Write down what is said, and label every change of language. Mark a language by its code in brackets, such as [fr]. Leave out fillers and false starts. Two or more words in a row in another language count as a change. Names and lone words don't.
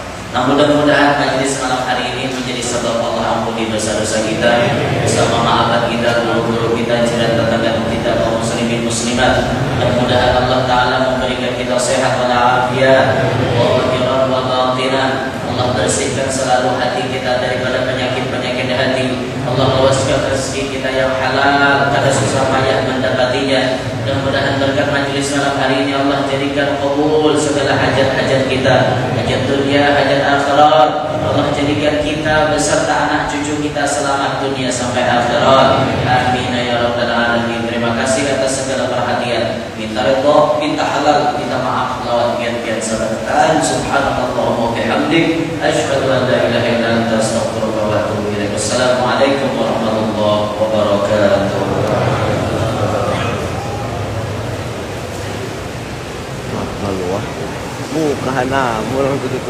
[id] Nah, mudah-mudahan majelis malam hari ini menjadi sebab Allah ampuni dosa-dosa kita, bersama maafkan kita, guru-guru kita, jiran tetangga kita, kaum muslimin muslimat. Mudah-mudahan Allah Ta'ala memberikan kita sehat walafiat, wa akhirat wa batinah. Allah bersihkan selalu hati kita daripada penyakit-penyakit hati. Allah luaskan rezeki kita yang halal, [bjn] kada susah payah mendapatinya. [id] Mudah-mudahan berkat majelis malam hari ini Allah jadikan kabul segala hajat-hajat kita, hajat dunia, hajat akhirat. Allah jadikan kita beserta anak cucu kita selamat dunia sampai akhirat. [ar] آمين يا رب العالمين. [id] Terima kasih atas segala perhatian. Minta ridha, minta halal, minta maaf [bjn] lawan pian-pian sabarataan. [ar] سبحان الله وبحمدك، أشهد أن لا إله إلا أنت، أستغفرك وأتوب إليك. والسلام عليكم ورحمة الله وبركاته. Muka na, murang